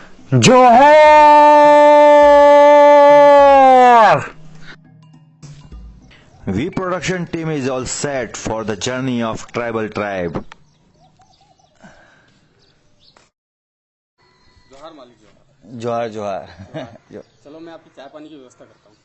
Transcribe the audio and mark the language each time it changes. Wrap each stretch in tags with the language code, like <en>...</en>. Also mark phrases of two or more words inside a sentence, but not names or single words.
<en>Johar! V production team is all set for the journey of tribal tribe.</en> <hi>जोहार मालिक जोहार। जोहार जोहार। चलो मैं आपकी चाय पानी की व्यवस्था करता हूँ।</hi>